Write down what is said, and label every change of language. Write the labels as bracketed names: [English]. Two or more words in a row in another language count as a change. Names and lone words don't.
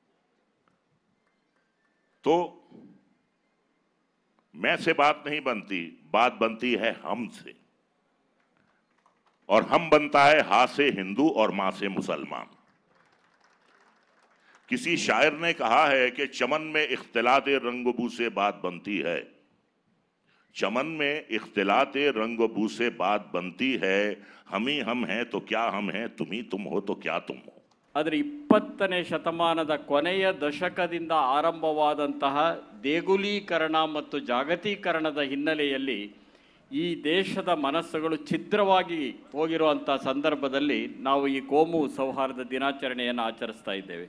[Hindi] तो मैं से बात नहीं बनती, बात बनती है हम से, और हम बनता है हा से हिंदू और मां से मुसलमान। किसी शायर ने कहा है कि चमन में इख्तिलाते रंगबू से बात बनती है, चमन में इख्तिलाते रंगबू से बात बनती है, हम ही हम हैं तो क्या हम हैं, तुम ही तुम हो तो क्या तुम हो। [Kannada] ಆದರೆ 20ನೇ ಶತಮಾನದ ಕೊನೆಯ ದಶಕದಿಂದ ಆರಂಭವಾದಂತಹ ದೇಗುಲೀಕರಣ ಮತ್ತು ಜಾಗತೀಕರಣದ ಹಿನ್ನೆಲೆಯಲ್ಲಿ ಈ ದೇಶದ ಮನಸ್ಸುಗಳು ಛಿದ್ರವಾಗಿ ಹೋಗಿರುವಂಥ ಸಂದರ್ಭದಲ್ಲಿ ನಾವು ಈ ಕೋಮು ಸೌಹಾರ್ದ ದಿನಾಚರಣೆಯನ್ನು ಆಚರಿಸ್ತಾ ಇದ್ದೇವೆ.